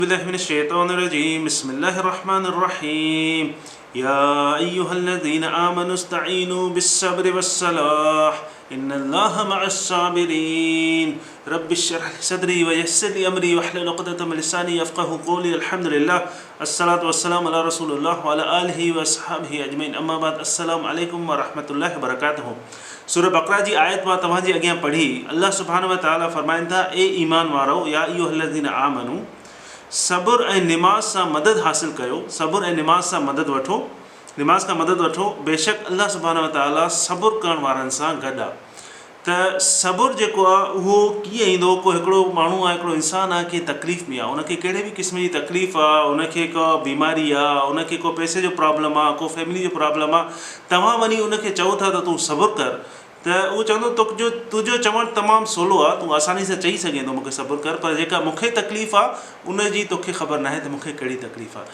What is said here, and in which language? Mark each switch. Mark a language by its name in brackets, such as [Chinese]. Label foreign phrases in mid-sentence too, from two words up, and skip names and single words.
[Arabic] بسم الله الرحمن الرحيم بسم الله الرحمن الرحيم يا أيها الذين آمنوا استعينوا بالصبر والصلاة إن الله مع الصابرين رب اشرح لي صدري ويسر لي أمري واحلل عقدة من لساني يفقهوا قولي الحمد لله الصلاة والسلام على رسول الله وعلى آله وأصحابه أجمعين أما بعد السلام عليكم ورحمة الله وبركاته. [Sindhi] सूरह बकरा जी आयत मां तव्हांजे अॻियां पढ़ी अल्लाह सुब्हानहु व तआला फरमाइनि था, ए ईमान वारो [Arabic] يا أيها الذين آمنوا, [Sindhi] सब्र ऐं निमाज़ सां मदद हासिल कयो, सब्र ऐं निमाज़ सां मदद वठो, निमाज़ खां मदद वठो। बेशक अल्लाह सुब्हानहु व तआला सब्र करण वारनि सां गॾु आहे। त सब्र जेको आहे उहो कीअं ईंदो? को हिकिड़ो माण्हू आहे, हिकिड़ो इंसानु आहे कि तकलीफ़ में आहे, उनखे कहिड़े बि क़िस्म जी तकलीफ़ आहे, उनखे को बीमारी आहे, उनखे को पैसे जो प्रॉब्लम आहे, को फैमिली जो प्रॉब्लम आहे, तव्हां वञी उनखे चओ था त तूं सब्र कर, त उहो चवंदो तुंहिंजो चवणु तमामु सवलो आहे, तूं आसानी सां चई सघे थो मूंखे सब्र कर, पर जेका मूंखे तकलीफ़ आहे उन जी तोखे ख़बर नाहे त मूंखे कहिड़ी तकलीफ़ आहे।